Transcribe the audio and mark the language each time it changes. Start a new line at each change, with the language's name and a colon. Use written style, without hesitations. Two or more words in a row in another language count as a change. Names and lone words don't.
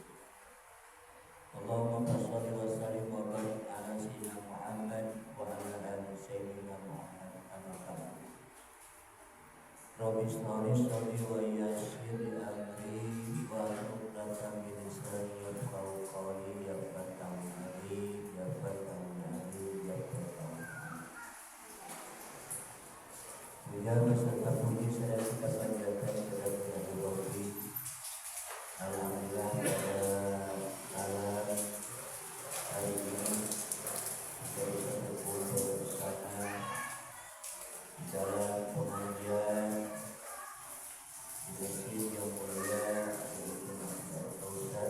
Arabic: اللهم صل وسلم وبارك على سيدنا محمد وعلى آل سيدنا محمد كما قال. رب اشرح صدري ويسر لي أمري واحلل من لساني يفقهوا قولي يا فتاح علي يا فتاح علي يا فتاح.
Indonesian: Puja beserta puji saya kita panjatkan kepada Rabbi. Alhamdulillah pada malam hari ini kita bisa berkumpul bersama dalam pengajian di masjid yang mulia yaitu Masjid Al-Kausar.